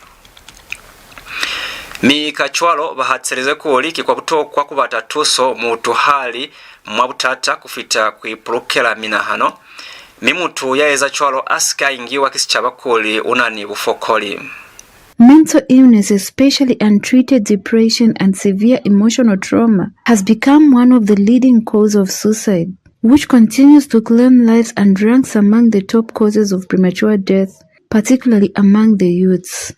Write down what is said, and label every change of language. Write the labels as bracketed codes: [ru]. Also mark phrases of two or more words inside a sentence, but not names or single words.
[loz] mikachwalo bahatsereze kuli kikwa kutokwa kubata tuso mutu hali mwabutata kufita kuipulukela minahano mimutu yaeza chwalo aska ingiwa kisichaba unani bufokoli. [en] Mental illness, especially untreated depression and severe emotional trauma, has become one of the leading causes of suicide, which continues to claim lives and ranks among the top causes of premature death, particularly among the youths.